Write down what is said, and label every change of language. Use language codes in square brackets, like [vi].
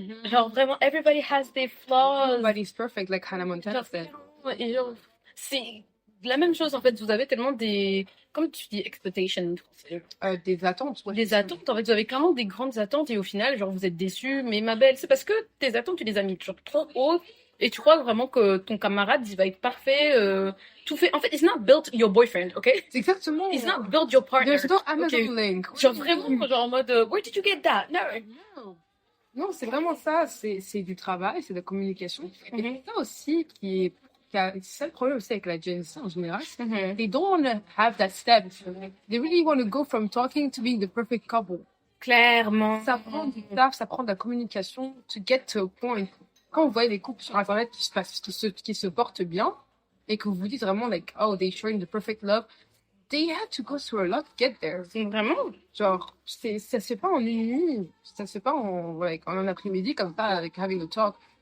[fr] Genre vraiment, [en] everybody has their flaws. Nobody's perfect, like Hannah Montana [fr] Genre, [en] said. [fr] et genre, c'est la même chose en fait. Vous avez tellement des, comme tu dis, expectations. Des attentes, ouais. Des attentes. En fait, vous avez clairement des grandes attentes et au final, genre, vous êtes déçus. Mais ma belle, c'est parce que tes attentes, tu les as mis genre trop haut et tu crois vraiment que ton camarade, il va être parfait. Tout fait. En fait, [en] it's not built your boyfriend, ok? [fr] C'est exactement. [en] It's not built your partner. There's no Amazon Ok. link. [fr] Genre vraiment, genre en mode, [en] where did you get that? No. [fr] Non, c'est vraiment ça. C'est du travail, c'est de la communication. Et Mhm. c'est ça aussi c'est ça le problème aussi avec la Gen Z en général. Mhm. [en] They don't want to have that step. They really want to go from talking to being the perfect couple. [fr] Clairement. Ça prend du taf, ça prend de la communication [en] to get to a point. [fr] Quand vous voyez des couples sur Internet qui se portent bien et que vous vous dites vraiment [en] like, oh, they're showing the perfect love, they had to go through a lot to get there. [fr] Vraiment. Genre, ça se fait pas en une nuit, ça se fait pas en un après-midi comme ça avec [en] having a talk.